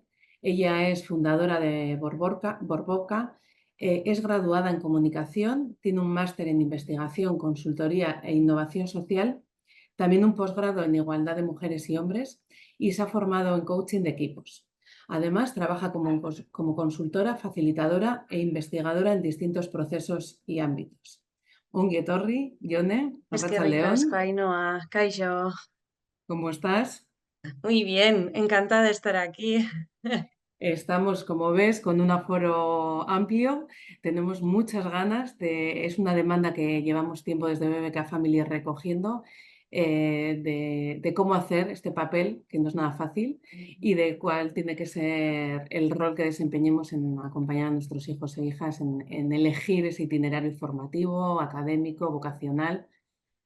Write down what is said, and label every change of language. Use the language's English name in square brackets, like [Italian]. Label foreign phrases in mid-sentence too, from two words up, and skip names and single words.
[Spanish] Ella es fundadora de Borboca, es graduada en comunicación, tiene un máster en investigación, consultoría e innovación social, también un posgrado en igualdad de mujeres y hombres, y se ha formado en coaching de equipos. Además, trabaja como consultora, facilitadora e investigadora en distintos procesos y ámbitos. [Basque] Ongi etorri, Ione, Eskerrik asko, arratsaldeon. Ainhoa. Kaixo. [Spanish] ¿Cómo estás? Muy bien, encantada de estar aquí. Estamos, como ves, con un aforo amplio. Tenemos muchas ganas es una demanda que llevamos tiempo desde BBK Family recogiendo, de cómo hacer este papel, que no es nada fácil, y de cuál tiene que ser el rol que desempeñemos en acompañar a nuestros hijos e hijas en elegir ese itinerario formativo, académico, vocacional.